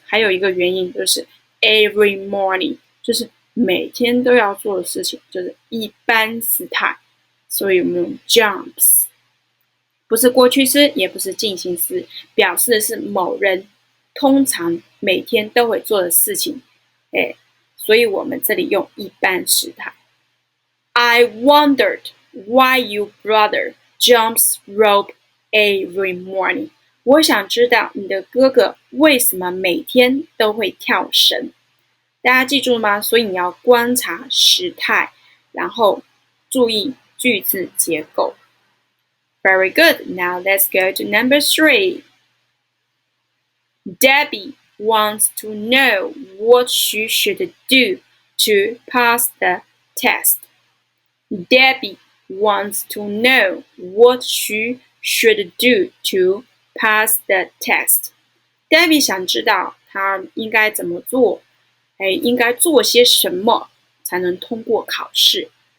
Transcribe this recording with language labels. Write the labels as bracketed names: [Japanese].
[Chinese] 还有一个原因就是 [English] every morning， [Chinese] 就是每天都要做的事情，就是一般时态，所以我们用 jumps。不是过去式，也不是进行时，表示的是某人通常每天都会做的事情。所以我们这里用一般时态。 [English] I wondered why your brother jumps rope every morning. [Chinese] 我想知道你的哥哥为什么每天都会跳绳。大家记住了吗？所以你要观察时态，然后注意句子结构。 [English] Very good. Now let's go to number 3. Debbie wants to know what she should do to pass the test. Debbie wants to know what she should do to pass the test. [Chinese] Debbie 想知道她应该怎么做，应该做些什么才能通过考试。